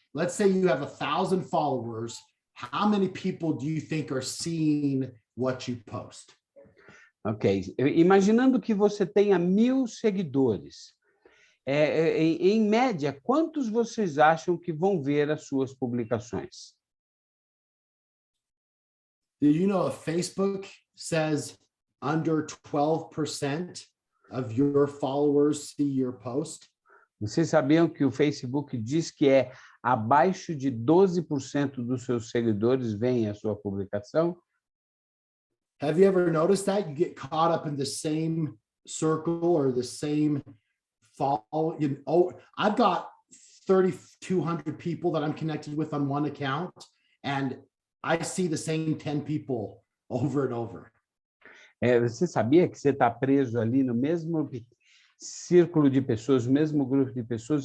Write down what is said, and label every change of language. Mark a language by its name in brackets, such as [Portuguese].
[English] Let's say you have 1,000 followers. How many people do you think are seeing what you post? [Portuguese] Ok. Imaginando que você tenha 1.000 seguidores, em média, quantos vocês acham que vão ver as suas publicações? [English] Did you know if Facebook says under 12% of your followers see your post? [Portuguese] Vocês sabiam que o Facebook diz que abaixo de 12% dos seus seguidores veem a sua publicação? [English] Have you ever noticed that? You get caught up in the same circle or the same follow. I've got 3,200 people that I'm connected with on one account, and I see the same 10 people over and over. [Portuguese] Você sabia que você está preso ali no mesmo círculo de pessoas, no mesmo grupo de pessoas?